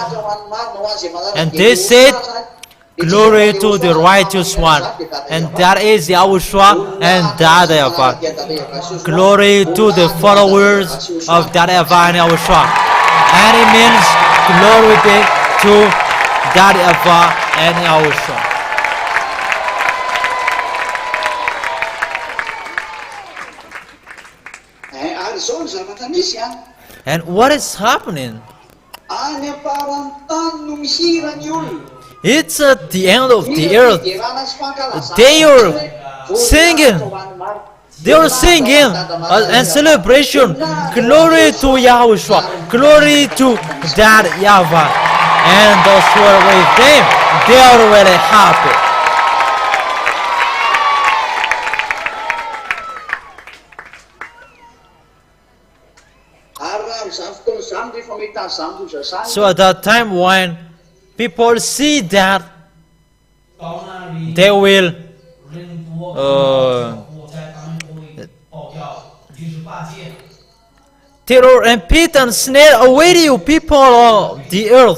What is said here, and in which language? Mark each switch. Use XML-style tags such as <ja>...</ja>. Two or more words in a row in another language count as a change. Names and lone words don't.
<en>And they said, glory to the righteous one, and that is YAHOSHUAH and that YAHVAH. Glory to the followers of that YAHVAH and YAHOSHUAH. And it means glory be to that YAHVAH and YAHOSHUAH.</en> <mg>Ary zao ny zavatra misy a.</mg> <en>And what is happening?</en> <mg>Any aparany tany no mihira ny olona.</mg> <en>It's at the end of the earth.</en> <mg>Miderana sy fankalazana.</mg> <en>They are singing. They are singing and celebration. Glory to YAHOSHUAH. Glory to that YAHVAH. And those who are with them, they are really happy. So at that time when people see that they will terror and pit and snare await you, people of the earth.</en>